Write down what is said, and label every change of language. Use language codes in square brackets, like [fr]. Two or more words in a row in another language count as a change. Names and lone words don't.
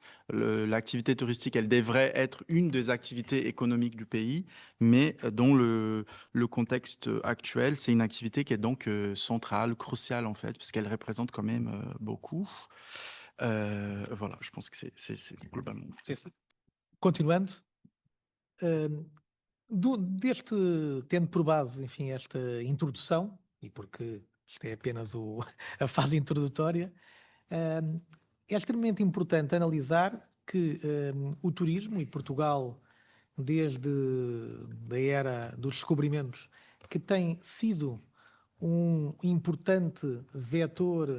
[fr] L'activité touristique, elle devrait être une des activités économiques du pays, mais dans le contexte actuel, c'est une activité qui est donc centrale, cruciale en fait, puisqu'elle représente quand même beaucoup. Voilà, je pense que c'est globalement. [pt] Continuando, Tendo por base, enfim, esta introdução, e porque isto é apenas a fase introdutória, é extremamente importante analisar que o turismo, e Portugal, desde a era dos descobrimentos, que tem sido um importante vetor